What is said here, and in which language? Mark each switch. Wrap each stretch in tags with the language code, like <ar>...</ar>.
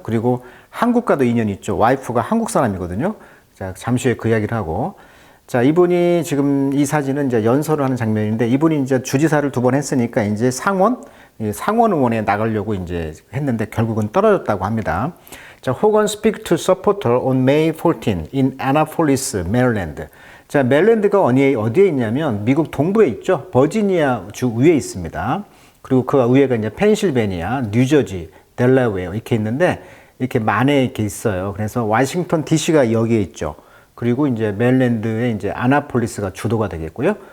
<ko>그리고 한국과도 인연이 있죠. 와이프가 한국 사람이거든요. 자, 잠시 후에 그 이야기를 하고. 자, 이분이 지금 이 사진은 이제 연설을 하는 장면인데, 이분이 이제 주지사를 2번 했으니까 이제 상원 의원에 나가려고 이제 했는데 결국은 떨어졌다고 합니다.</ko> <en>자, 호건 speak to supporter on May 14 in Annapolis, Maryland.</en> <ko>자, 메릴랜드가 어디에 있냐면 미국 동부에 있죠. 버지니아 주 위에 있습니다. 그리고 그 위에가 이제 펜실베니아, 뉴저지, 델라웨어 이렇게 있는데 이렇게 만에 이렇게 있어요. 그래서 워싱턴 DC가 여기에 있죠. 그리고 이제 메릴랜드에 이제 아나폴리스가 주도가 되겠고요.</ko>